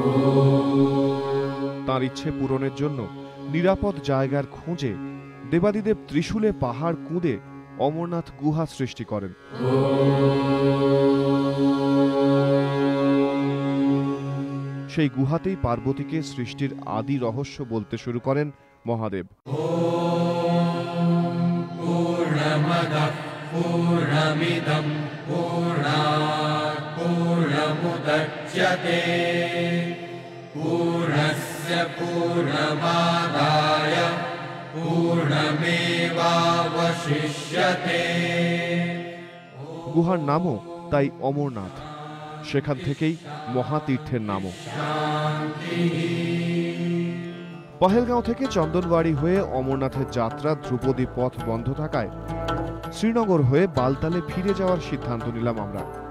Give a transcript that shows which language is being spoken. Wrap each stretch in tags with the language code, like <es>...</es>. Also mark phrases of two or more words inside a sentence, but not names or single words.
<bn>তার ইচ্ছে পূরণের জন্য নিরাপদ জায়গার খোঁজে দেবাদিদেব ত্রিশূলে পাহাড় কুঁদে অমরনাথ গুহা সৃষ্টি করেন। সেই গুহাতেই পার্বতীকে সৃষ্টির আদি রহস্য বলতে শুরু করেন মহাদেব।</bn> <sa>पूर्णमिदं पूर्णात् पूर्णमुदच्यते पूर्णस्य पूर्णमादाय पूर्णमेवावशिष्यते।</sa> <bn>গুহার নামও তাই অমরনাথ, সেখান থেকেই মহাতীর্থের নামও। পহেলগাঁও থেকে চন্দনবাড়ি হয়ে অমরনাথের যাত্রা ধ্রুপদী পথ বন্ধ থাকায় শ্রীনগর হয়ে বালতালে ফিরে যাওয়ার সিদ্ধান্ত নিলাম আমরা।</bn>